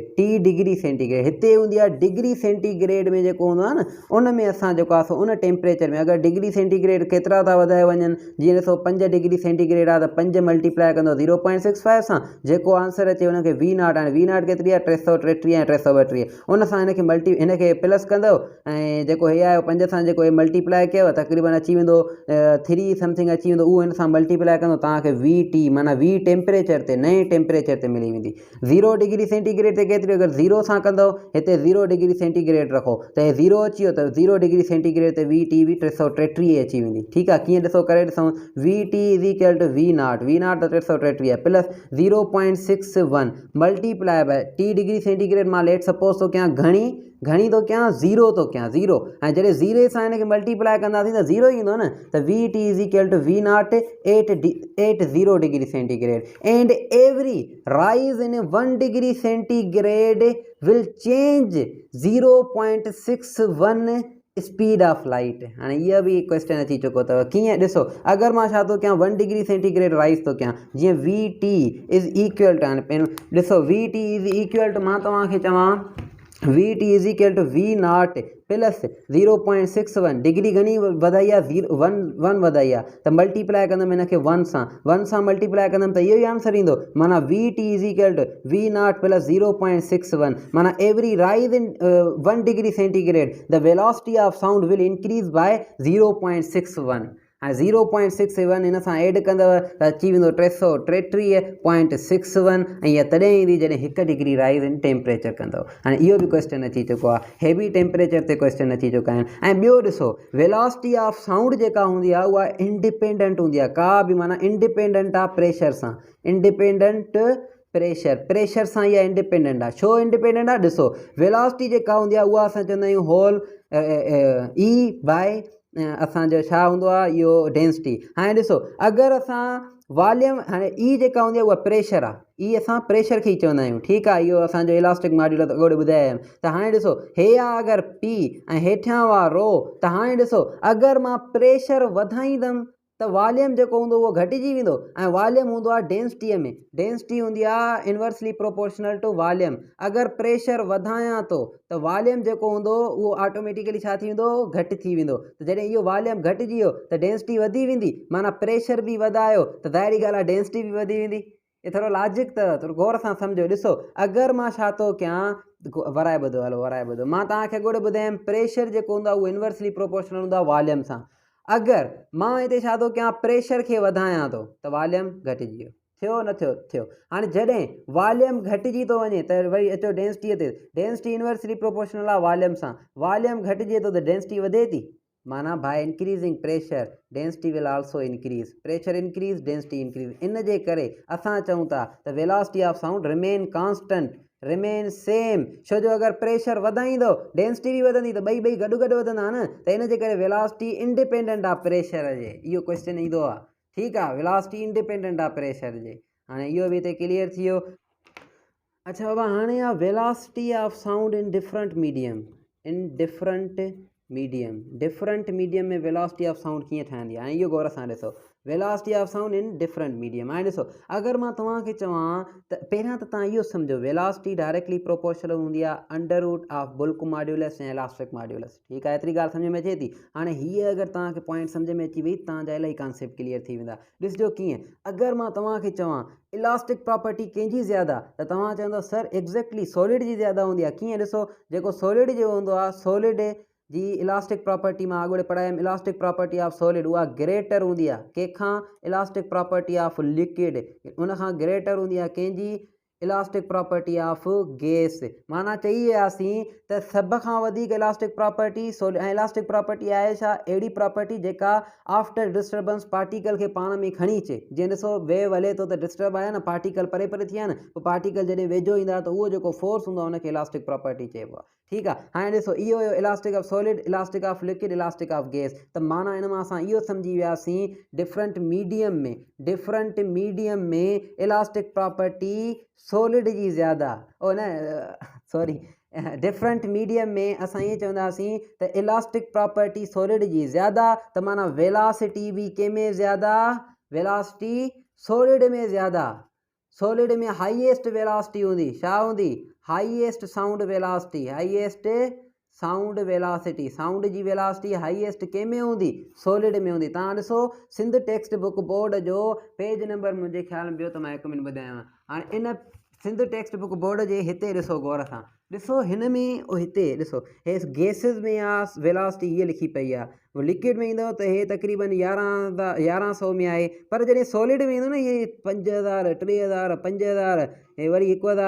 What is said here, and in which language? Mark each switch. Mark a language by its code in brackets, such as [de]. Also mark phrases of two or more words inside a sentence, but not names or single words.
[sd] T [en] degree centigrade [sd] हिते हूंदी आहे [en] degree centigrade [sd] में जेको हूंदो आहे न, उन में असां जेको आहे उन टेम्परेचर में अगरि [en] degree centigrade [sd] केतिरा था वधाए वञनि, जीअं ॾिसो 5 [en] degree centigrade [sd] आहे त 5 मल्टीप्लाए कंदो 0.65 सां, जेको आंसर अचे हुनखे V0, हाणे V0 केतिरी आहे 333 ऐं 332, उन सां हिनखे प्लस कंदो, ऐं जेको हे आहे 5 सां जेको हे मल्टीप्लाए कयो तक़रीबन अची वेंदो 3 समथिंग अची वेंदो, उहो हिन सां मल्टीप्लाए कंदो, तव्हांखे VT माना V टेम्परेचर ते, नए टेम्परेचर ते मिली वेंदी। 0 [en] degree centigrade [sd] ते केतिरी, अगरि 0 सां कंदो, हिते 0 [en] degree centigrade [sd] रखो त हे 0 अची वियो, त 0 [en] degree centigrade [sd] ते VT बि 333 अची वेंदी। ठीकु आहे, कीअं ॾिसो करे ॾिसूं, [en] VT is equal to V0 त 333 plus 0.61 multiply by T degree centigrade मां let suppose [sd] तो कयां घणी तो कयां 0 तो कयां 0, ऐं जॾहिं 0 सां हिनखे मल्टीप्लाए कंदासीं त 0 ईंदो न, [en] त VT is equal to V0 80 degree centigrade, and every rise in 1 degree centigrade will change 0.61 speed of light. [sd] हाणे इहा बि क्वेश्चन अची चुको अथव, कीअं ॾिसो, अगरि मां छा थो कयां 1 [en] degree centigrade rise [sd] थो कयां, जीअं [en] VT is equal to, [sd] हाणे पहिरियों ॾिसो [en] VT is equal to, [sd] मां तव्हांखे चवां [en] VT is equal to V0 plus 0.61 degree [sd] घणी वधाई आहे 1 वधाई आहे, त मल्टीप्लाए कंदुमि हिनखे 1 सां मल्टीप्लाए कंदुमि त इहो ई आंसर ईंदो, [en] माना VT is equal to V0 plus 0.61, माना every rise in 1 degree centigrade the velocity of sound will increase by 0.61। [sd] हाणे 0.61 हिन सां एड कंदव त अची वेंदो 333.61, ऐं इहा तॾहिं ईंदी जॾहिं 1 [en] degree rise in temperature [sd] कंदव। हाणे इहो बि क्वेश्चन अची चुको आहे, [en] heavy temperature [sd] ते क्वेश्चन अची चुका आहिनि। ऐं ॿियो ॾिसो, [en] velocity of sound [sd] जेका हूंदी आहे उहा इंडिपेंडेंट हूंदी आहे, का बि माना इंडिपेंडेंट आहे प्रेशर सां, [en] independent pressure [sd] सां इहा इंडिपेंडेंट आहे। छो इंडिपेंडेंट आहे, ॾिसो वेलोसिटी जेका हूंदी आहे उहा असां चवंदा आहियूं [en] whole E by [sd] असांजो छा हूंदो आहे, इहो डेंसिटी। हाणे ॾिसो अगरि असां वॉल्यूम, हाणे ई जेका हूंदी आहे उहा प्रेशर आहे, ई असां प्रेशर खे ई चवंदा आहियूं। ठीकु आहे, इहो असांजो [en] elastic module [sd] अॻोड़े ॿुधायो। त हाणे ॾिसो हे आहे अगरि P ऐं हेठियां हुआ रो, त हाणे ॾिसो अगरि मां प्रेशर वधाईंदमि त वॉल्यूम जेको हूंदो उहो घटिजी वेंदो, ऐं वॉल्यूम हूंदो आहे डेंसिटीअ में, डेंसिटी हूंदी आहे [en] inversely proportional to volume. [sd] अगरि प्रेशर वधायां थो त वॉल्यूम जेको हूंदो उहो ऑटोमेटिकली छा थी वेंदो, घटि थी वेंदो। त जॾहिं इहो वॉल्यूम घटिजी वियो त डेंसिटी वधी वेंदी, माना प्रेशर बि वधायो त ज़ाहिरी ॻाल्हि आहे डेंसिटी बि वधी वेंदी। ये थोरो लॉजिक अथव, थोरो गौर सां सम्झो। ॾिसो अगरि मां छा थो कयां, वराए ॿुधो, हलो वराए ॿुधो, मां तव्हांखे अॻोड़े ॿुधायमि प्रेशर जेको हूंदो आहे उहो [en] inversely proportional [sd] हूंदो आहे वॉल्यूम सां। अगरि मां हिते छा थो कयां, प्रेशर खे वधायां थो त वॉल्यूम घटिजी वियो, थियो न थियो। हाणे जॾहिं वॉल्यूम घटिजी थो वञे त वरी अचो डेंसिटीअ ते, डेंसिटी [en] inversely proportional [sd] आहे वॉल्यूम सां, वॉल्यूम घटिजे थो त डेंसिटी वधे थी, माना [en] by increasing pressure density will also increase, pressure increase density increase. [sd] इन जे करे असां चऊं था त [en] velocity of sound remain constant remain same. [sd] छो जो अगर प्रेशर वधाईंदो डेंसिटी भी वधंदी त ॿई गॾु वधंदा न, त इन जे करे वेलोसिटी इंडिपेंडेंट आहे प्रेशर जे। इहो क्वेश्चन ईंदो आहे, ठीकु आहे, वेलोसिटी इंडिपेंडेंट आहे प्रेशर जे। हाणे इहो बि हिते क्लियर थी वियो। अच्छा बाबा, हाणे आहे [en] velocity of sound in different medium. different medium [sd] में [en] velocity of sound [sd] कीअं ठहंदी आहे, इहो गौर सां ॾिसो। [en] velocity of sound in different medium. [sd] हाणे ॾिसो, अगरि मां तव्हांखे चवां त पहिरियां त तव्हां इहो सम्झो, [en] velocity directly proportional [sd] हूंदी आहे [en] under root of bulk modulus ऐं elastic modulus। [sd] ठीकु आहे, एतिरी ॻाल्हि सम्झ में अचे थी। हाणे हीअ अगरि तव्हांखे पॉइंट सम्झ में अची वई, तव्हांजा इलाही कॉन्सेप्ट क्लियर थी वेंदा। ॾिसजो कीअं, अगरि मां तव्हांखे चवां [en] elastic property [sd] कंहिंजी ज़्यादा, त तव्हां चवंदव [en] sir exactly solid [sd] जी ज़्यादा हूंदी आहे। कीअं, ॾिसो, जेको सॉलिड जो हूंदो आहे, सॉलिड जी [en] elastic property [sd] मां अॻोड़े पढ़ायमि, [en] elastic property of solid [sd] उहा ग्रेटर हूंदी आहे कंहिंखां, [en] elastic property of liquid [sd] उनखां ग्रेटर हूंदी आहे कंहिंजी, [en] elastic property of gas. [sd] माना चई वियासीं त सभ खां वधीक [en] elastic property [sd] ऐं [en] elastic property [sd] आहे छा, अहिड़ी प्रॉपर्टी जेका [en] after disturbance particle [sd] खे पाण में खणी अचे। जीअं ॾिसो, वेव हले थो त डिस्टर्ब आहे न, पार्टिकल परे परे थी विया न, पोइ पार्टिकल जॾहिं वेझो ईंदा त उहो जेको फोर्स हूंदो आहे उनखे [en] elastic property [sd] चइबो आहे। ठीकु आहे, हाणे ॾिसो, इहो हुयो [en] elastic of solid, elastic of liquid, elastic of gas. [sd] त माना इन मां असां इहो सम्झी वियासीं, [en] different medium [sd] में [en] elastic property [sd] सॉलिड जी ज़्यादा, ओ न सॉरी, [en] different medium [sd] में असां ईअं चवंदासीं त [en] elastic property [sd] सॉलिड जी ज़्यादा, त माना वेलोसिटी बि कंहिं में ज़्यादा, वेलोसिटी सॉलिड में ज़्यादा। सॉलिड में [en] highest velocity [sd] हूंदी, छा हूंदी, [en] highest sound velocity, [sd] साउंड जी [en] velocity highest [sd] कंहिं में हूंदी, सॉलिड में हूंदी। तव्हां ॾिसो, सिंध टेक्स्ट बुक बोर्ड जो [en] page number [sd] मुंहिंजे ख्याल में ॿियो त मां 1 मिनट ॿुधायांव। हाणे इन सिंध टेक्स्ट बुक बोर्ड जे हिते ॾिसो गौर सां, ॾिसो हिन में हिते ॾिसो, हे गैसिस में आहे वेलोसिटी हीअ लिखी पई आहे, लिक्विड में ईंदो त हे तक़रीबन 1100 में आहे, पर जॾहिं सॉलिड में ईंदो न, इहे 5000, 3000, 5000, हे वरी 1000।